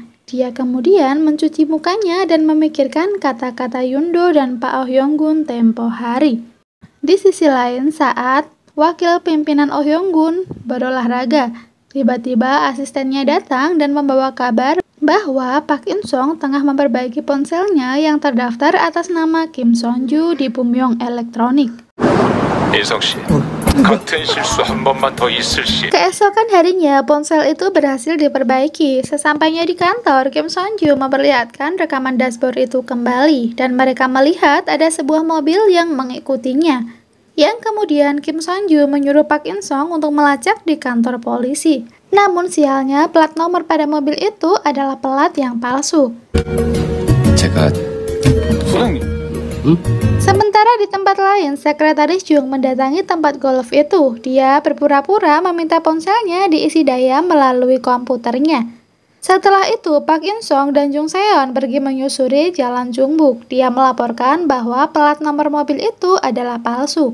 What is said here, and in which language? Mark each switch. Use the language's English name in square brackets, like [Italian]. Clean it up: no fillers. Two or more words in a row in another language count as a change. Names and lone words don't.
[Indonesian] Dia kemudian mencuci mukanya dan memikirkan kata-kata Yundo dan Pak Oh Hyung-gun tempo hari. Di sisi lain, saat wakil pimpinan Oh Hyung-gun berolahraga, tiba-tiba asistennya datang dan membawa kabar bahwa Park In-sung tengah memperbaiki ponselnya yang terdaftar atas nama Kim Son-ju di Bumyong Electronic. [Korean] 인성 씨, 같은 실수 한 번만 더 있을 시. [Indonesian] Keesokan harinya, ponsel itu berhasil diperbaiki. Sesampainya di kantor, Kim Son-ju memperlihatkan rekaman dashboard itu kembali dan mereka melihat ada sebuah mobil yang mengikutinya. Yang kemudian Kim Son-ju menyuruh Park In-sung untuk melacak di kantor polisi. Namun sialnya, plat nomor pada mobil itu adalah plat yang palsu. [Korean] 제가 소장님. [Indonesian] Sementara di tempat lain, sekretaris Jung mendatangi tempat golf itu. Dia berpura-pura meminta ponselnya diisi daya melalui komputernya. Setelah itu, Park In-sung dan Jung Se-yeon pergi menyusuri Jalan Jungbuk. Dia melaporkan bahwa plat nomor mobil itu adalah palsu.